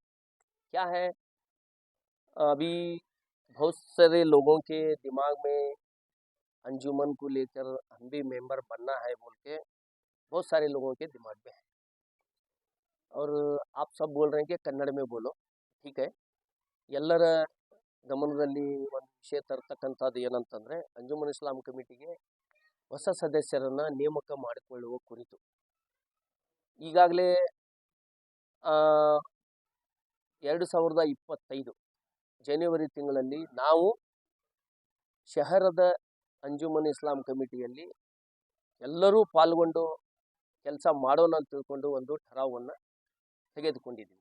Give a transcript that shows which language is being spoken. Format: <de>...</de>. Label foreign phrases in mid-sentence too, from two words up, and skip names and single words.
<hi>क्या है, अभी बहुत सारे लोगों के दिमाग में अंजुमन को लेकर हम भी मेंबर बनना है बोल के बहुत सारे लोगों के दिमाग में है। और आप सब बोल रहे हैं कि कन्नड़ में बोलो, ठीक है।</hi> <kn>ಎಲ್ಲರ ಗಮನದಲ್ಲಿ ಒಂದು ವಿಷಯ ತರ್ತಕ್ಕಂಥದ್ದು ಏನಂತಂದರೆ, ಅಂಜುಮನ್ ಇಸ್ಲಾಂ ಕಮಿಟಿಗೆ ಹೊಸ ಸದಸ್ಯರನ್ನು ನೇಮಕ ಮಾಡಿಕೊಳ್ಳುವ ಕುರಿತು ಈಗಾಗಲೇ 2025 ಜನವರಿ ತಿಂಗಳಲ್ಲಿ ನಾವು ಶಹರದ ಅಂಜುಮನ್ ಇಸ್ಲಾಂ ಕಮಿಟಿಯಲ್ಲಿ ಎಲ್ಲರೂ ಪಾಲ್ಗೊಂಡು ಕೆಲಸ ಮಾಡೋಣ ಅಂತ ತಿಳ್ಕೊಂಡು ಒಂದು ಠರಾವನ್ನು ತೆಗೆದುಕೊಂಡಿದ್ದೀವಿ.</kn>